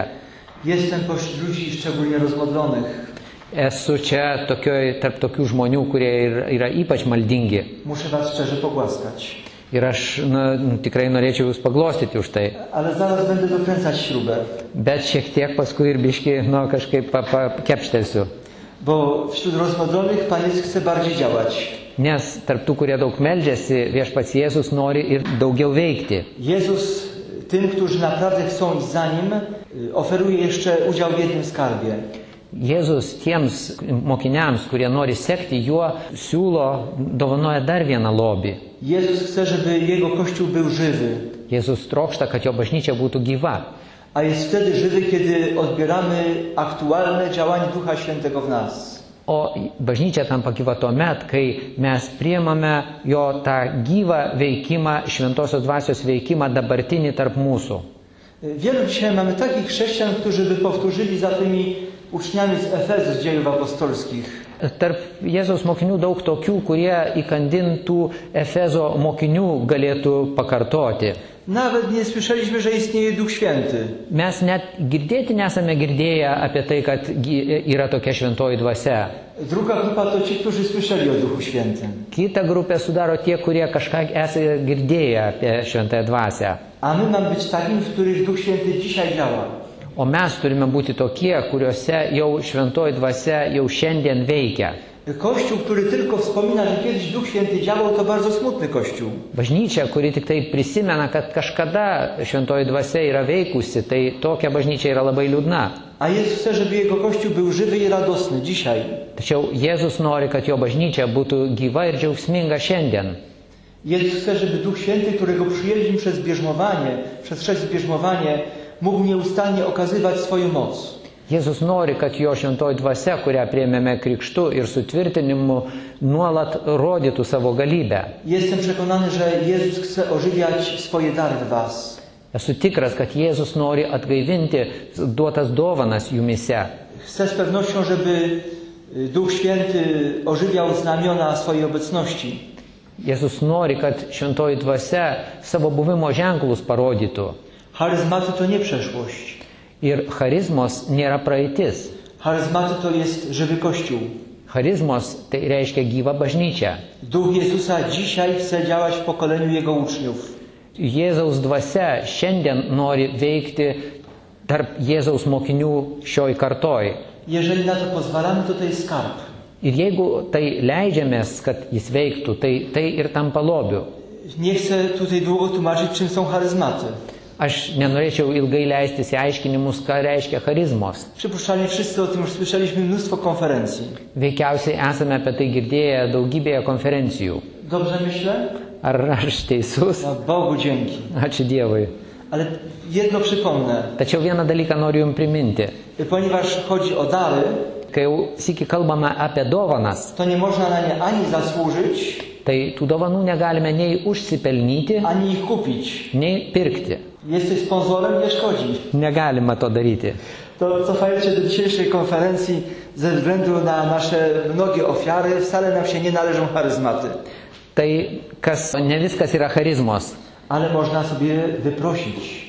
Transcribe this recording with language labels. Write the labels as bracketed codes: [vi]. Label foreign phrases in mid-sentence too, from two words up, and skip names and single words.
[pl] Jestem pośród ludzi szczególnie rozmodlonych. [lt] Esu čia tarp tokių žmonių, kurie yra ypač maldingi. [pl] Muszę was szczerze pogłaskać. [lt] Ir aš tikrai norėčiau jūs paglostyti už tai. [pl] Ale zaraz będę dokręcać śrubę. [lt] Bet šiek tiek paskui ir biški kažkaip kepštelsiu. [pl] Bo wśród rozmodlonych Pan Jezus chce bardziej działać. [lt] Nes tarp tų, kurie daug meldžiasi, Viešpats Jėzus nori ir daugiau veikti. [pl] Jezus tym, którzy naprawdę chcą iść za Nim, oferuje jeszcze udział w jednym skarbie. [lt] Jėzus tiems mokiniams, kurie nori sekti juo, siūlo, dovanoja dar vieną lobį. [pl] Jezus chce, żeby Jego Kościół był żywy. [lt] Jėzus trokšta, kad jo bažnyčia būtų gyva. [pl] A jest wtedy żywy, kiedy odbieramy aktualne działanie Ducha Świętego w nas. [lt] O bažnyčia tampa gyva tuomet, kai mes priimame jo tą gyvą veikimą, šventosios dvasios veikimą dabartinį tarp mūsų. [pl] Wielu dzisiaj mamy takich chrześcijan, którzy by powtórzyli za tymi uczniami z Efezu, z dziejów apostolskich. [lt] Tarp Jėzaus mokinių daug tokių, kurie įkandintų Efezo mokinių galėtų pakartoti. [pl] Nawet nie słyszeliśmy, że istnieje Duch Święty. [lt] Mes net girdėti nesame girdėję apie tai, kad yra tokia šventoji dvasia. [pl] Druga grupa to ci, którzy słyszeli o Duchu Świętym. [lt] Kita grupė sudaro tie, kurie kažką esate girdėję apie Šventąją Dvasią. [pl] A my mamy być takim, w których Duch Święty dzisiaj działa. [lt] O mes turime būti tokie, kuriuose jau Šventoji Dvasia jau šiandien veikia. [pl] Kościół, który tylko wspomina, że kiedyś Duch Święty działał, to bardzo smutny Kościół. [lt] Bažnyčia, kuri tik tai prisimena, kad kažkada Šventoji Dvasia yra veikusi, tai tokia bažnyčia yra labai liūdna. [pl] A Jezus chce, żeby Jego Kościół był żywy i radosny dzisiaj. [lt] Tačiau Jėzus nori, kad jo bažnyčia būtų gyva ir džiaugsminga šiandien. [pl] Jezus chce, żeby Duch Święty, którego przyjęliśmy przez chrzest bierzmowanie, mógł nieustannie okazywać swoją moc. [lt] Jėzus nori, kad jo Šventoji Dvasia, kurią priėmėme krikštu ir sutvirtinimu, nuolat rodytų savo galybę. [pl] Jestem przekonany, że Jezus chce ożywiać swoje dary w was. [lt] Esu tikras, kad Jėzus nori atgaivinti duotas dovanas jumise. [pl] Chcę z pewnością, żeby Duch Święty ożywiał znamiona swojej obecności. [lt] Jėzus nori, kad Šventoji Dvasia savo buvimo ženklus parodytų. [pl] Charyzmaty to nie przeszłość. [lt] Ir charizmos nėra praeitis. [pl] Charyzmaty to jest żywy Kościół. [lt] Charizmos tai reiškia gyvą bažnyčią. [pl] Duch Jezusa dzisiaj chce działać w pokoleniu Jego uczniów. [lt] Jėzaus dvasia šiandien nori veikti tarp Jėzaus mokinių šioj kartoj. [pl] Jeżeli na to pozwalamy, to jest skarb. [lt] Ir jeigu tai leidžiamės, kad jis veiktų, tai ir tampa lobiu. [pl] Nie chcę tutaj długo tłumaczyć, czym są charyzmaty. [lt] Aš nenorėčiau ilgai leistis į aiškinimus, ką reiškia charizmos. [pl] Przypuszczalnie wszyscy o tym już słyszeliśmy mnóstwo konferencji. [lt] Veikiausiai esame apie tai girdėję daugybėje konferencijų. [pl] Dobrze myślę? [lt] Ar aš teisus? [pl] No, Bogu dzięki. [lt] Ačiū Dievui. [pl] Ale jedno przypomnę. [lt] Tačiau vieną dalyką noriu jums priminti. [pl] Ponieważ chodzi o dary, [lt] Kai jau sykį kalbame apie dovanas, [pl] to nie można na nie ani zasłużyć, [lt] tai tų dovanų negalime nei užsipelnyti, [pl] ani ich kupić. [lt] nei pirkti. [pl] Jesteś sponsorem, nie szkodzi. [lt] Negalima to daryti. [pl] To cofając się do dzisiejszej konferencji, ze względu na nasze mnogie ofiary, wcale nam się nie należą charyzmaty. [lt] Tai ne viskas yra charizmos. [pl] Ale można sobie wyprosić.